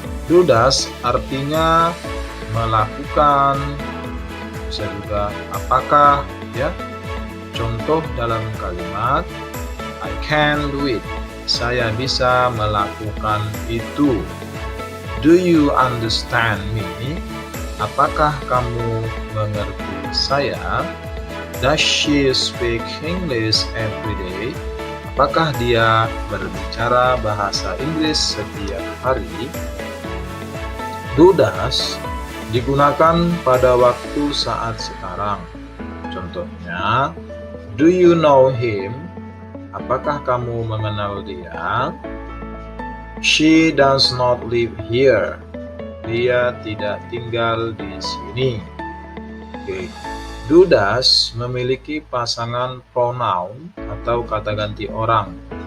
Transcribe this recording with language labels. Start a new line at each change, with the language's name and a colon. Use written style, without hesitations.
Indonesian: Dudas artinya melakukan, bisa juga apakah, ya. Contoh dalam kalimat,
English: I can do it.
Indonesian: Saya bisa melakukan itu.
English: Do you understand me?
Indonesian: Apakah kamu mengerti saya?
English: Does she speak English every day?
Indonesian: Apakah dia berbicara bahasa Inggris setiap hari? Dudas digunakan pada waktu saat sekarang.
English: Contohnya, do you know him?
Indonesian: Apakah kamu mengenal dia?
English: She does not live here.
Indonesian: Dia tidak tinggal di sini. Oke. Do does memiliki pasangan pronoun atau kata ganti orang.